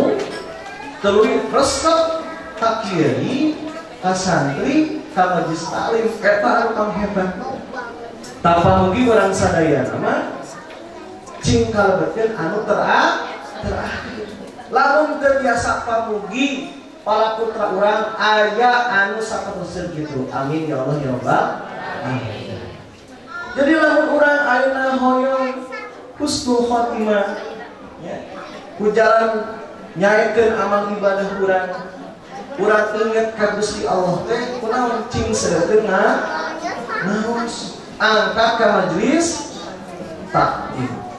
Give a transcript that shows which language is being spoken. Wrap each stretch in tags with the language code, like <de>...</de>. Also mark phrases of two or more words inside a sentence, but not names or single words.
<su>Tuluy resep ka kiai, ka santri, ka majelis taklim eta anu kang hebat. Tapamugi urang sadayana mah cing kalebetkeun anu terakhir. Lamun teu biasa pamugi para putra urang aya anu saperluseun kitu.</su> <ar>آمين يا الله يا رب العالمين.</ar> <su>Jadi lamun urang ayeuna hoyong</su> <ar>حسن الخاتمة</ar> <su>ya. Ku jalan nyaekeun amal ibadah urang inget ka Gusti Allah teh kunaon cing seueuteuh naos angkat ka majelis taklim.</su>